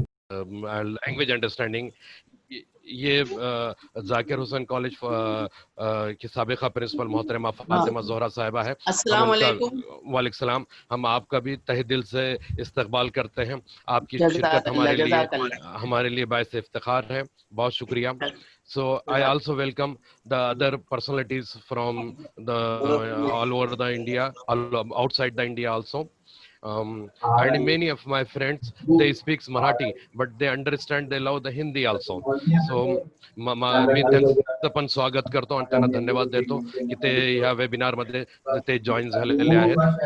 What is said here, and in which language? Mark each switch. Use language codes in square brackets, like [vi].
[en] language understanding. [ur] یہ ذاکر حسین college کی سابقہ پرنسپل محترمہ فاطمہ زہرا صاحبہ ہے. السلام علیکم. وعلیکم السلام. ہم آپ کا بھی تہ دل سے استقبال کرتے ہیں. آپ کی شرکت ہمارے لیے باعث افتخار ہے. بہت شکریہ. [en] So I also welcome the other personalities from the all over the India, outside the India also. And many of my friends, they speak Marathi, but they understand, they love the Hindi also. [mr] So मी त्यांचं पण स्वागत करतो आणि त्यांना धन्यवाद देतो की ते ह्या वेबिनार मध्ये ते जॉईन झालेले आहेत.